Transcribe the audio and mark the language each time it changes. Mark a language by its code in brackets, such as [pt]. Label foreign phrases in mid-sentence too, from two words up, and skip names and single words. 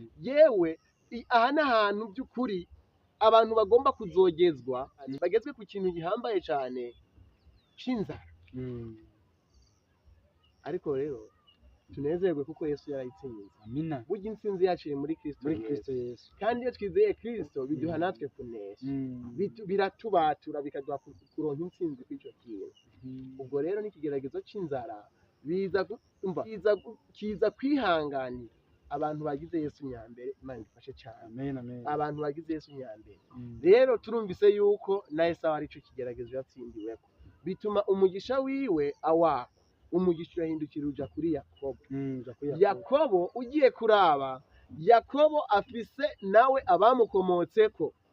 [rn] yewe aha n'ahantu by'ukuri abantu bagomba kuzogezwa bagezwe ku kintu gihambaye cyane c'inzara ariko rero tunezerwe kuko Yesu yarayitsinze amina burya intsinzi yacu iri muri Kristo Yesu kandi iyo twizeye Kristo biduha natwe kunesha biratubatura bikaduha kuronka intsinzi kw'icyo kintu ubwo rero n'ikigeragezo c'inzara kiza kwihanganira abantu bagize Yesu nyambere Imana ifashe cyane abantu bagize Yesu nyambere rero turumvise yuko na Esawu arico kigeragezo yatsindiweko bituma umugisha wiwe awaka umugisha urahindukira uja kuri Yakobo ugiye kuraba Yakobo afise nawe abamukomotseko